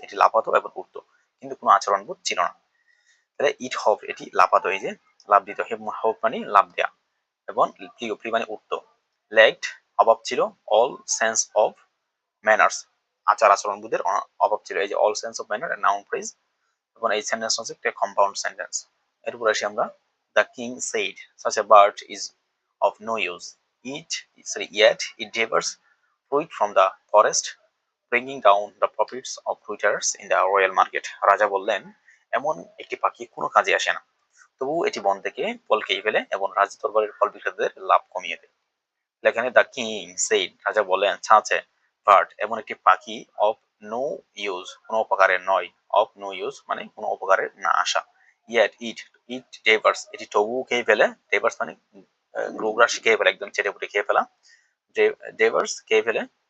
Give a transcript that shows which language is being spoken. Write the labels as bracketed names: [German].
[Bangla] এটি লাফাতো এবং উঠতো কিন্তু কোনো আচরণবোধ ছিল না। তাহলে ইট হপ এটি লাফাতো, এই যে লাফ দিত, হপ মানে লাফ দেয়া, এবং ফ্লিউ মানে উঠতো, ল্যাকড অভাব ছিল, [English] all sense of manners [Bangla] আচার আচরণবোধের অভাব ছিল। এই যে all sense of manner noun phrase, এবং এই সেন্টেন্স হচ্ছে একটা কম্পাউন্ড সেন্টেন্স। এরপর আসি আমরা, [English] The king said such a bird is of no use, yet it devours fruit from the forest, bringing down the profits of fruiters in the royal market. [Bangla] রাজা বললেন, এমন একটি পাখি কোনো কাজে আসে না, তবু এটি বন থেকে ফল খেয়ে ফেলে এবং রাজ দরবারের ফল বিক্রেতাদের লাভ কমিয়ে দেয়। এখানে দ্য কিং সেইড, রাজা বলেন, ছাঁচে বার্ড এমন একটি পাখি, [English] of no use [Bangla] কোনো উপকারের নয়, অফ নো ইউজ মানে কোনো উপকারের না আসা, [English] yet it devours [Bangla] এটি তবু খেয়ে ফেলে, ডেভার্স মানে গ্রোগ্রাস খেয়ে ফেলে, একদম চেটে পুটে খেয়ে ফেলা, ডেভার্স খেয়ে ফেলে